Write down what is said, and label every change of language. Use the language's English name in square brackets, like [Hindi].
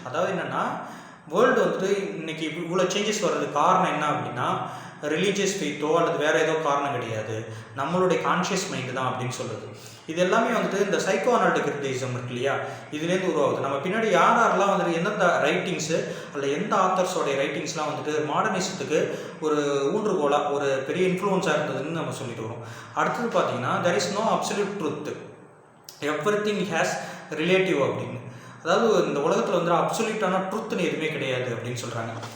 [Tamil] அதாவது என்னென்னா, வேர்ல்டு வந்துட்டு இன்றைக்கி இவ்வளோ சேஞ்சஸ் வர்றதுக்கு காரணம் என்ன அப்படின்னா, ரிலீஜியஸ் ஃபெய்த்தோ அல்லது வேறு ஏதோ காரணம் கிடையாது, நம்மளுடைய கான்ஷியஸ் மைண்டு தான் அப்படின்னு சொல்லுது. இது எல்லாமே வந்துட்டு இந்த சைக்கோ அனாலிட்டிக் கிரிட்டிசிசம் இருக்கு இல்லையா, இதுலேருந்து உருவாகுது. நம்ம பின்னாடி யாரெல்லாம் வந்துட்டு எந்தெந்த ரைட்டிங்ஸு அல்ல எந்த ஆத்தர்ஸோடைய ரைட்டிங்ஸ்லாம் வந்துட்டு மாடர்னிசத்துக்கு ஒரு ஊன்றுகோலாக ஒரு பெரிய இன்ஃப்ளூயன்ஸாக இருந்ததுன்னு நம்ம சொல்லிட்டு வரோம். அடுத்தது பார்த்தீங்கன்னா, [English] there is no absolute truth, everything has relative [Tamil] அப்படின்னு. அதாவது இந்த உலகத்தில் வந்து அப்சல்யூட்டான ட்ரூத்துன்னு எதுவுமே கிடையாது அப்படின்னு சொல்கிறாங்க.